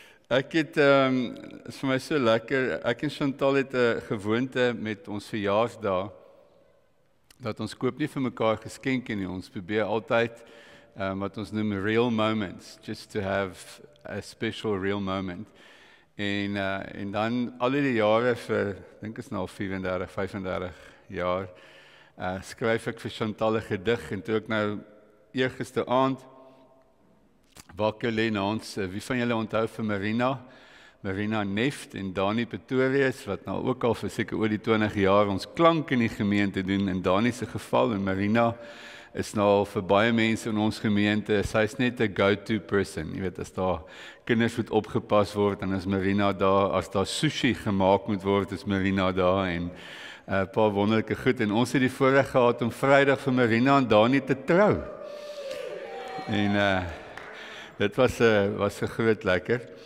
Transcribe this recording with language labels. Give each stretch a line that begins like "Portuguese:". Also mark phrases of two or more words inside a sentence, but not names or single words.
Afrikaans: Ek het, is vir my so lekker, ek en Chantal het 'n gewoonte met ons verjaarsdae, dat ons koop nie vir mekaar geskenke nie, ons probeer altyd, wat ons noem
English: real moments, just to have a special real moment.
Afrikaans: En dan al die jare vir, dink is nou al 34, 35 jaar, skryf ek vir Chantal 'n gedig, en toe ek nou eergister aand, wakker lê na ons, wie van julle onthou vir Marina Neft en Dani Pretorius, wat nou ook al vir seker oor die 20 jaar ons klank in die gemeente doen, in Dani se geval, en Marina is nou al vir baie mense in ons gemeente, sy is net 'n
English: go-to person,
Afrikaans: jy weet, as daar kinders moet opgepas word, dan is Marina daar, as daar sushi gemaak moet word, is Marina daar, en 'n paar wonderlike goed, en ons het die voorreg gehad om Vrydag vir Marina en Dani te trou, en dit was 'n groot lekker.